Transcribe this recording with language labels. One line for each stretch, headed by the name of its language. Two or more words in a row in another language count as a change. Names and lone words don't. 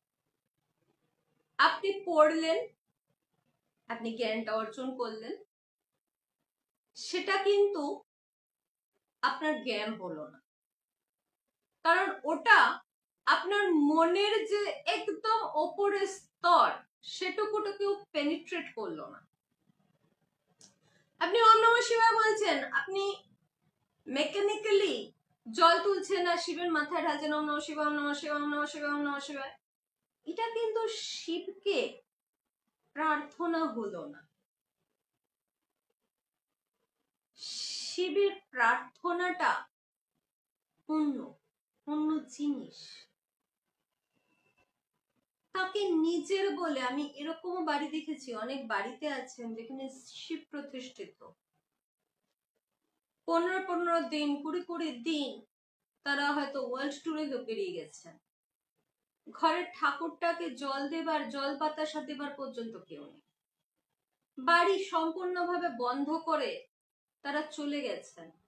Bangla: আপনি পড়লেন, আপনি জ্ঞানটা অর্জন করলেন, সেটা কিন্তু আপনার জ্ঞান হলো না, কারণ ওটা আপনার মনের যে একদম ওপরের স্তর সেটুকুটাকেও পেনিট্রেট করলো না। আপনি
Sanskrit: ওম নমঃ শিবায়
Bangla: বলছেন, আপনি মেকানিক্যালি জল তুলছেন আর শিবের মাথায় ঢালছেন
Sanskrit: ওম নমঃ শিবায়, ওম নমঃ শিবায়, ওম নমঃ শিবায়, ওম নমঃ শিবায়।
Bangla: এটা কিন্তু শিবকে প্রার্থনা হলো না। শিবের প্রার্থনাটা অন্য অন্য জিনিস। তাকে নিজের বলে, আমি এরকম বাড়ি দেখেছি, অনেক বাড়িতে আছেন যেখানে শিব প্রতিষ্ঠিত, 15-15 দিন 20-20 দিন তারা হয়তো
English: world tour
Bangla: বেরিয়ে গেছেন, ঘরের ঠাকুরটাকে জল দেবার, জল বাতাসা দেবার পর্যন্ত কেউ নেই, বাড়ি সম্পূর্ণভাবে বন্ধ করে তারা চলে গেছেন।